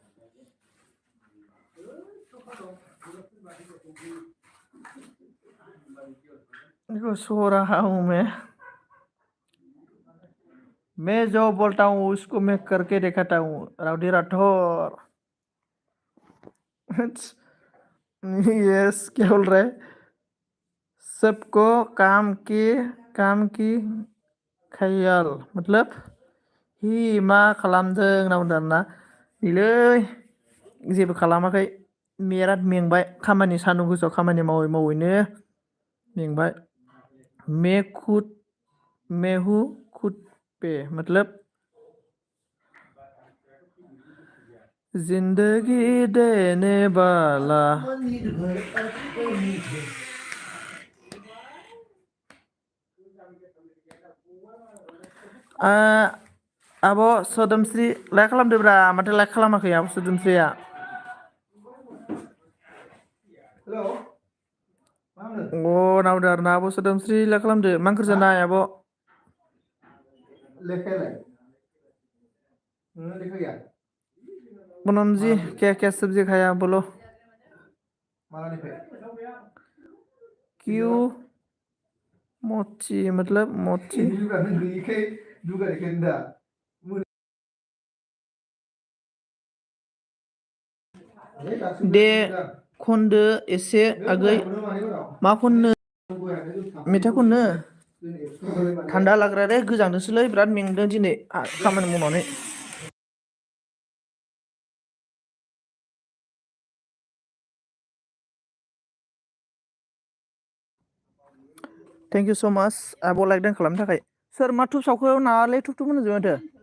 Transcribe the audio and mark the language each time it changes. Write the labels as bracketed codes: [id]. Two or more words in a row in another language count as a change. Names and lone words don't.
[hi] देखो सो रहा हूँ मैं जो बोलता हूँ उसको मैं करके दिखाता हूँ, राउडी राठौर। यस, क्या बोल रहा है? सबको काम की ख्याल, मतलब हि [brx] मा खालामदों होनना बुंदों आरोना। नैलै जेबो खालामाखै, बिराद मेंबाय, खामानि सान्दुं गोसायाव खामानि मावै मावैनो मेंबाय। [hi] मैं खुद मैं हूँ खुद पे, मतलब जिंदगी देने वाला। [brx] आब' सोदोमस्रि लाइक खालामदोब्रा, माथो लाइक खालामाखै आब' सोदोमस्रिया? अ नावदो आरोना आब' सोदोमस्रि लाइक खालामदो। मा ओंख्रि जानाय आब'? [hi] पूनम जी क्या सब्जी खाया बोलो? क्यों मोची, मतलब मोची? [brx] दे खनदो एसे आगै। मा खननो? मेथाइ खननो? थान्दा लाग्रा रे, गोजांदोंसोलै बिराद मेंदों दिनै खामानि मावनानै। [en] thank you so much [brx] आब' लाइक डान खालामनो थाखाय। सोर मा थुब सावखो नाङालै, थुब थुब होनजोब माथो।